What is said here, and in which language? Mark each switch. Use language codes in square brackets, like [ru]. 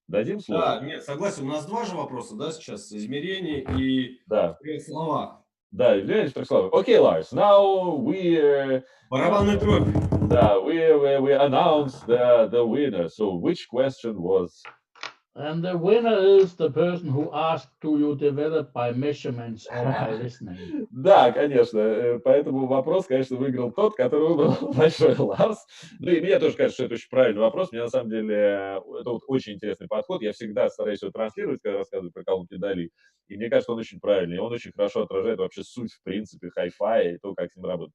[ru] Дадим слово? Да, нет, согласен, у нас 2 же вопроса, да, сейчас, измерение и в 3 словах. Да, измерение в 3 словах. [en] Окей, Ларс, now we... [ru] Барабанный дробь. Да, [en] we announced the winner, so which question was... And the winner is the person who asked, do you develop by measurements or by listening? [ru] Да, конечно. Поэтому вопрос, конечно, выиграл тот, который выбрал большой Ларс. Ну и мне тоже кажется, что это очень правильный вопрос. Мне на самом деле это вот очень интересный подход. Я всегда стараюсь его транслировать, когда рассказываю про колонки DALI. И мне кажется, он очень правильный. Он очень хорошо отражает вообще суть, в принципе, хай-фай и то, как с ним работать.